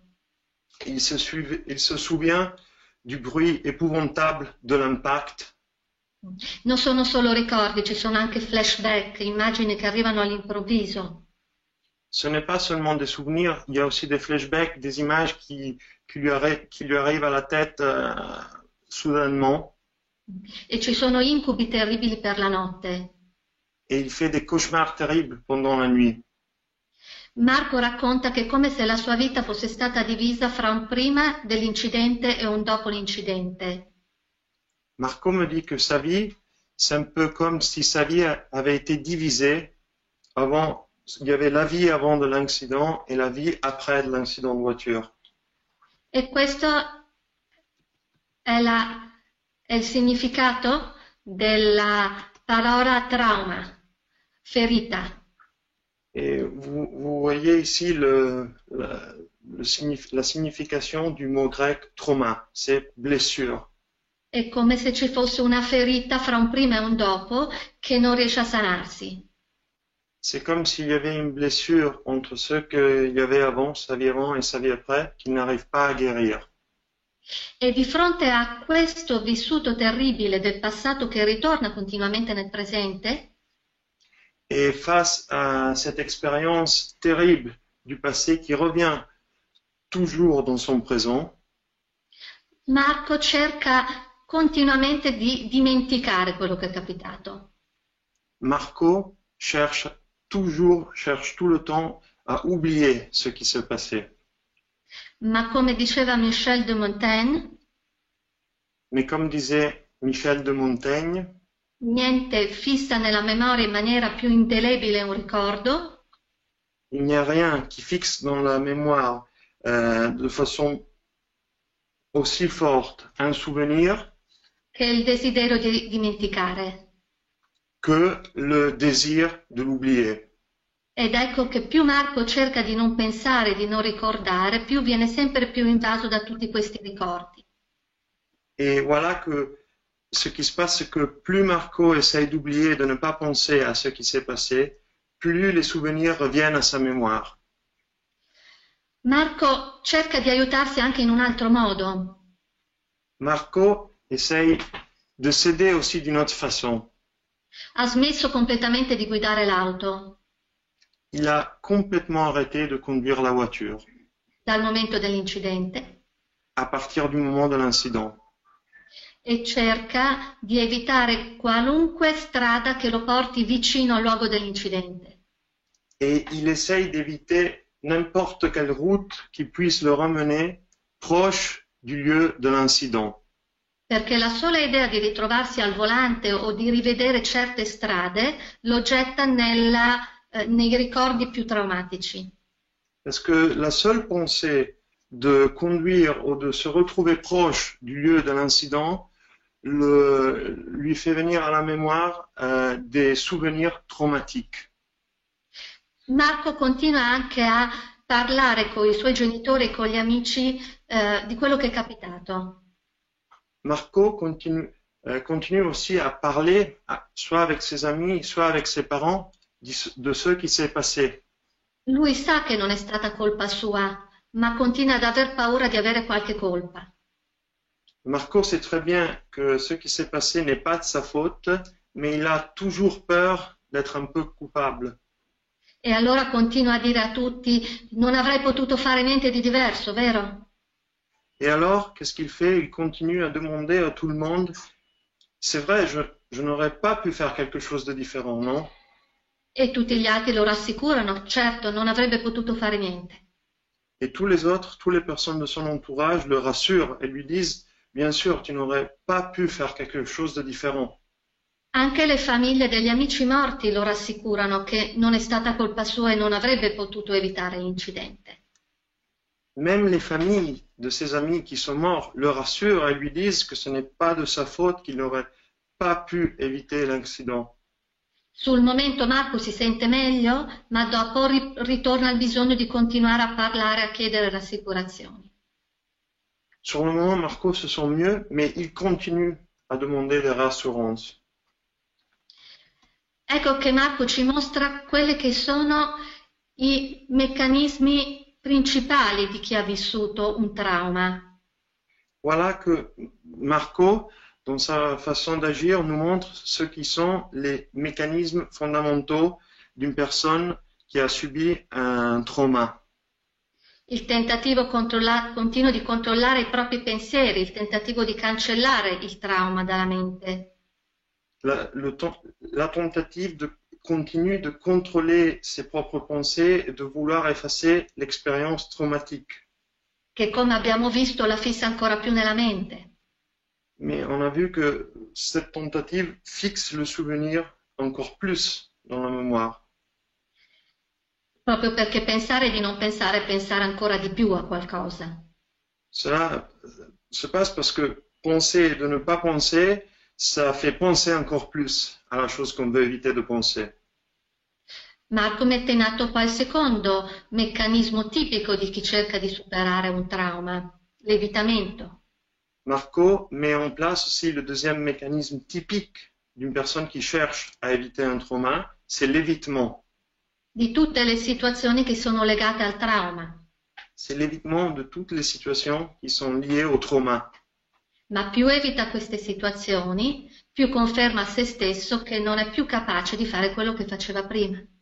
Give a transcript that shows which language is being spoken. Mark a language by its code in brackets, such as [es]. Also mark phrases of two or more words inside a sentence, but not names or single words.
[fr] Il se souvient du bruit épouvantable de l'impact. [it] Non sono solo ricordi, ci sono anche flashback, immagini che arrivano all'improvviso. [fr] Ce n'est pas seulement des souvenirs, il y a aussi des flashbacks, des images qui lui arrivent à la tête soudainement. [it] E ci sono incubi terribili per la notte. [fr] Et il fait des cauchemars terribles pendant la nuit. [it] Marco racconta che è come se la sua vita fosse stata divisa fra un prima dell'incidente e un dopo l'incidente. [fr] Marco me dit que sa vie, c'est un peu comme si sa vie avait été divisée il y avait la vie avant de l'incident et la vie après l'incident de voiture. [it] E questo è il significato della parola trauma, ferita. [fr] Et vous voyez ici la signification du mot grec trauma, c'est blessure. [it] È come se ci fosse una ferita fra un prima e un dopo che non riesce a sanarsi. [fr] C'est comme s'il y avait une blessure entre ce qu'il y avait avant, sa vie avant et sa vie après, qui n'arrive pas à guérir. [it] E di fronte a questo vissuto terribile del passato che ritorna continuamente nel presente, [fr] Et face à cette expérience terrible du passé qui revient toujours dans son présent, [it] Marco cerca continuamente di dimenticare quello che è capitato. [fr] Marco cherche tout le temps à oublier ce qui s'est passé. [it] Ma come diceva Michel de Montaigne, [fr] Mais comme disait Michel de Montaigne, [it] niente fissa nella memoria in maniera più indelebile un ricordo [fr] il n'y a rien qui fixe dans la mémoire de façon aussi forte un souvenir [it] che il desiderio di dimenticare. [fr] que le désir de l'oublier. [it] Ed ecco che più Marco cerca di non pensare, di non ricordare, più viene sempre più invaso da tutti questi ricordi. [fr] Et voilà que ce qui se passe, c'est que plus Marco essaye d'oublier, de ne pas penser à ce qui s'est passé, plus les souvenirs reviennent à sa mémoire. [it] Marco cerca di aiutarsi anche in un altro modo. [fr] Marco essaye de s'aider aussi d'une autre façon. [it] Ha smesso completamente di guidare l'auto [fr] Il a complètement arrêté de conduire la voiture [it] dal momento dell'incidente [fr] à partir du moment de l'incident. [it] e cerca di evitare qualunque strada che lo porti vicino al luogo dell'incidente. [fr] Et il essaye d'éviter n'importe quelle route qui puisse le ramener proche du lieu de l'incident. [it] Perché la sola idea di ritrovarsi al volante o di rivedere certe strade lo getta nei ricordi più traumatici. [fr] Parce que la seule pensée de conduire ou de se retrouver proche du lieu de l'incident lui fait venir à la mémoire des souvenirs traumatiques. [it] Marco continua anche a parlare con i suoi genitori e con gli amici di quello che è capitato. [fr] Marco continue aussi à parler, soit avec ses amis, soit avec ses parents, de ce qui s'est passé. [it] Lui sa che non è stata colpa sua, ma continua ad aver paura di avere qualche colpa. [fr] Marco sait très bien que ce qui s'est passé n'est pas de sa faute, mais il a toujours peur d'être un peu coupable. [it] E allora continua a dire a tutti: non avrei potuto fare niente di diverso, vero? [fr] Et alors, qu'est-ce qu'il fait? Il continue à demander à tout le monde, c'est vrai, je n'aurais pas pu faire quelque chose de différent, non? [it] E tutti gli altri lo rassicurano: certo, non avrebbe potuto fare niente. [fr] Et tous les autres, toutes les personnes de son entourage le rassurent et lui disent, bien sûr, tu n'aurais pas pu faire quelque chose de différent. [it] Anche le famiglie degli amici morti lo rassicurano che non è stata colpa sua e non avrebbe potuto evitare l'incidente. [fr] Même les familles de ses amis qui sont morts le rassurent et lui disent que ce n'est pas de sa faute qu'il n'aurait pas pu éviter l'incident. [it] Sul momento Marco si sente meglio, ma dopo ritorna il bisogno di continuare a parlare, a chiedere rassicurazioni. [fr] Sur le moment, Marco se sent mieux, mais il continue à demander des rassurances. [it] Ecco che Marco ci mostra quelli che sono i meccanismi principali di chi ha vissuto un trauma. [fr] Voilà que Marco, dans sa façon d'agir, nous montre ce qui sont les mécanismes fondamentaux d'une personne qui a subi un trauma. [it] Il tentativo continuo di controllare i propri pensieri, il tentativo di cancellare il trauma dalla mente. [fr] La tentative continue de contrôler ses propres pensées et de vouloir effacer l'expérience traumatique. [it] Che, come abbiamo visto, la fissa ancora più nella mente. [fr] Mais on a vu que cette tentative fixe le souvenir encore plus dans la mémoire. [it] proprio perché pensare di non pensare è pensare ancora di più a qualcosa. [fr] Cela se passe parce que penser de ne pas penser, ça fait penser encore plus à la chose qu'on veut éviter de penser. [it] Marco mette in atto poi il secondo meccanismo tipico di chi cerca di superare un trauma, l'evitamento. [fr] Marco met en place aussi le deuxième mécanisme typique d'une personne qui cherche à éviter un trauma, c'est l'évitement. [it] Di tutte le situazioni che sono legate al trauma, [fr] C'est l'évitement de toutes les situations qui sont liées au trauma. [it] ma più evita queste situazioni, più conferma a se stesso che non è più capace di fare quello che faceva prima.